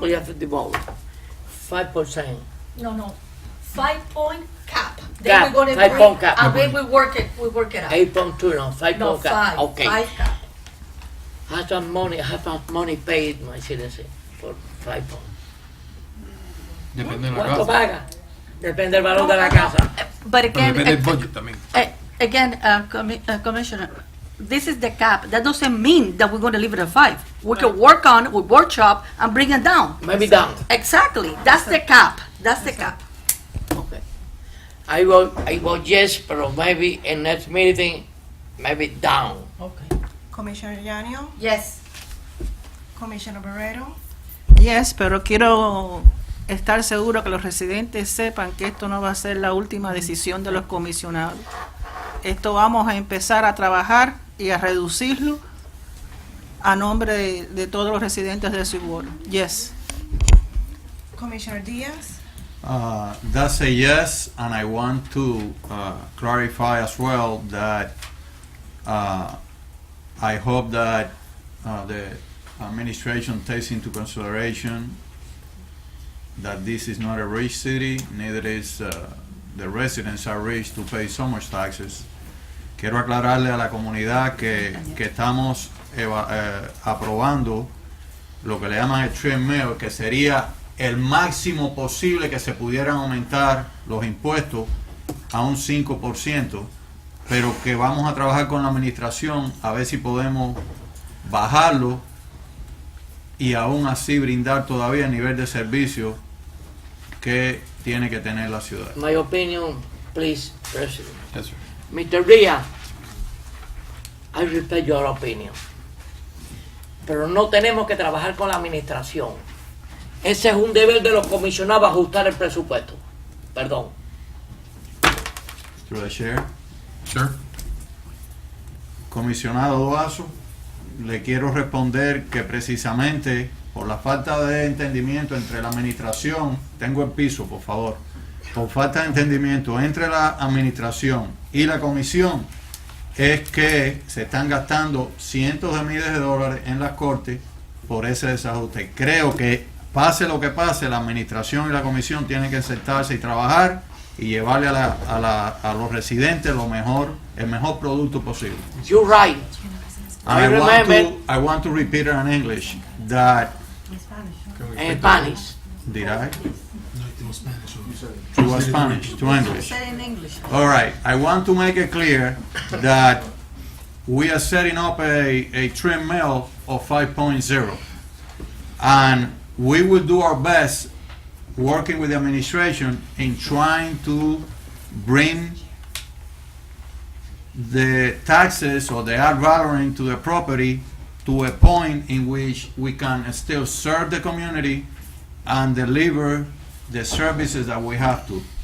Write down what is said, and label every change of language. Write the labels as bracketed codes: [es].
[en] We have to devote 5%. No. 5-point cap. Cap, Then we're gonna 5-point cap. And then we work it out. 8.2, no, 5 No, point cap. Okay. 5 cap. Have some money paid my citizen for 5 points. [es] Depende de la ¿Cuánto casa. paga? Depende del valor de la casa. [en] But [es] Pero [en] again, [es] depende del budget también. [en] Commissioner, this is the cap. That doesn't mean that we're going to leave it at 5. We can work on it, we workshop, and bring it down. Maybe down. Exactly. That's the cap. That's the cap. Okay. I vote yes, [es] pero [en] maybe in next meeting, maybe down. Okay. Commissioner Yanio? Yes. Commissioner Barreto? Yes, [es] pero quiero estar seguro que los residentes sepan que esto no va a ser la última decisión de los comisionados. Esto vamos a empezar a trabajar y a reducirlo a nombre de todos los residentes de Sweetwater. [en] Yes. Commissioner Diaz? That's a yes, and I want to clarify as well that I hope that the administration takes into consideration that this is not a rich city, neither is the residents are rich to pay so much taxes. [es] Quiero aclararle a la comunidad que estamos aprobando lo que le llaman el treadmill, que sería el máximo posible que se pudieran aumentar los impuestos a un 5%, pero que vamos a trabajar con la administración a ver si podemos bajarlo y aún así brindar todavía el nivel de servicio que tiene que tener la ciudad. [en] My opinion, please, President. Yes, sir. Mr. Díaz, I respect your opinion. [es] Pero no tenemos que trabajar con la administración. Ese es un deber de los comisionados ajustar el presupuesto. Perdón. [en] Through the chair. Sir? [es] Comisionado Duazo, le quiero responder que precisamente por la falta de entendimiento entre la administración, tengo el piso, por favor, por falta de entendimiento entre la administración y la comisión, es que se están gastando cientos de miles de dólares en las cortes por ese desajuste. Creo que pase lo que pase, la administración y la comisión tienen que sentarse y trabajar y llevarle a los residentes el mejor producto posible. [en] You're right. I want to repeat it in English that En Spanish. did I? No, it was Spanish. It was Spanish to English. Say in English. All right. I want to make it clear that we are setting up a trim mill of 5.0, and we will do our best working with the administration in trying to bring the taxes or the ad valorem to the property to a point in which we can still serve the community and deliver the services that we have to.